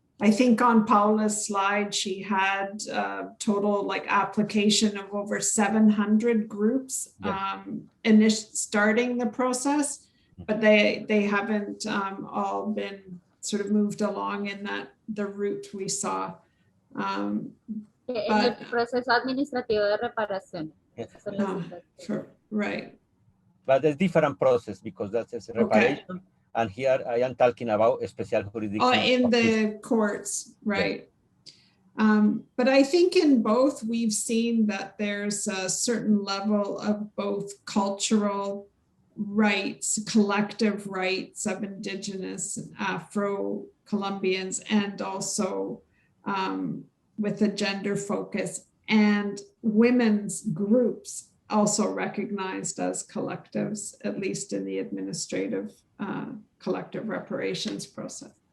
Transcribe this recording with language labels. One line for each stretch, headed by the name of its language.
English: I think on Paola's slide, she had a total like application of over 700 groups starting the process, but they haven't all been sort of moved along in the route we saw.
Spanish: En el proceso administrativo de reparación.
English: Sure, right. But there's different process because that's reparation. Okay. And here I am talking about a special jurisdiction. In the courts, right. Yeah. But I think in both we've seen that there's a certain level of both cultural rights, collective rights of Indigenous and Afro-Colombians, and also with a gender focus, and women's groups also recognized as collectives, at least in the administrative collective reparations process.